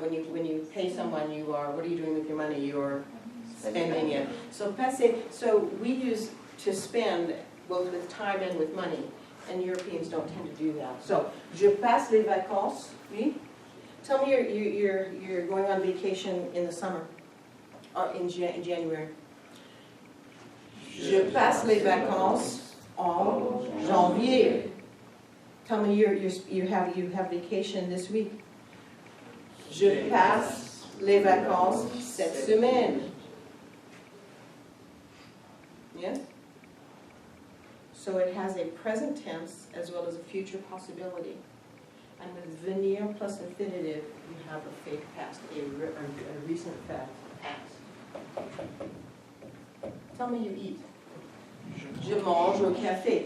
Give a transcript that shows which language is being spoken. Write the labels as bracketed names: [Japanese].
[English] When you pay someone, you are. What are you doing with your money? You're spending it. So passer. So we use to spend both with time and with money, and Europeans don't tend to do that. So je passe les vacances. Oui. Tell me you're going on vacation in the summer, or in January. [French] Je passe les vacances en janvier. [English] Tell me you have vacation this week. [French] Je passe les vacances cette semaine. [English] Yes? So it has a present tense as well as a future possibility. And with venir plus infinitive, you have a fake past, a recent past. Tell me you eat. Je mange au café.